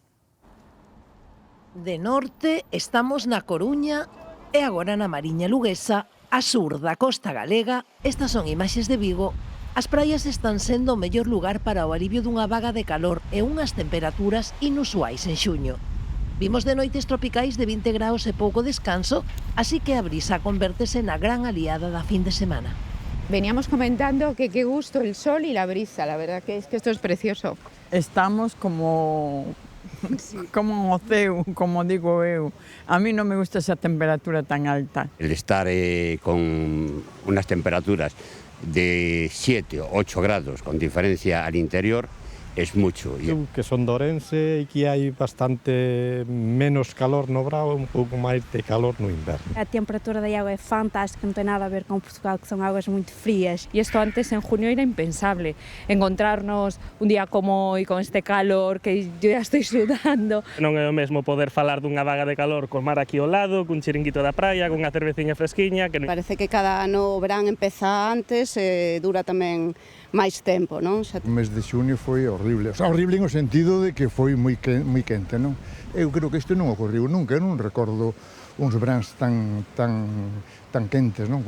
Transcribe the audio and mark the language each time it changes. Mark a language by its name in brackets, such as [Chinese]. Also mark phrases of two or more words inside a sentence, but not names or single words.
[Galician] De norte estamos na Coruña e agora na Mariña Luguesa, a sur da costa galega. Estas son imaxes de Vigo. As praias están sendo o mellor lugar para o alivio dunha vaga de calor e unhas temperaturas inusuais en xuño. Vimos de noites tropicais de 20 graus e pouco descanso, así que a brisa convértese na gran aliada da fin de semana. [Spanish] Veníamos comentando que qué gusto el sol y la brisa, la verdad que esto es precioso. [Galician] Estamos como un océano, como digo eu. A mí non me gusta esa temperatura tan alta. [Spanish] El estar con unas temperaturas de 7 o 8 grados con diferencia al interior es mucho. [Galician] Eu que son de Ourense e que hai bastante menos calor no verão e un pouco máis de calor no inverno. A temperatura da auga é fantástica, non ten nada a ver con Portugal, que son augas moito frías. E isto [Spanish] antes en junio era impensable, encontrarnos un día como hoy con este calor que yo ya estoy sudando. [Galician] Non é o mesmo poder falar dunha vaga de calor con mar aquí ao lado, cun chiringuito da praia, con unha cerveciña fresquiña. Parece que cada ano o verán empeza antes e dura tamén máis tempo, non? O mes de xunio foi horrible, [Spanish] o sea, [Galician] horrible en o sentido de que foi moi quente, non? Eu creo que isto non ocorreu nunca, eu non recordo uns veráns tan quentes, non?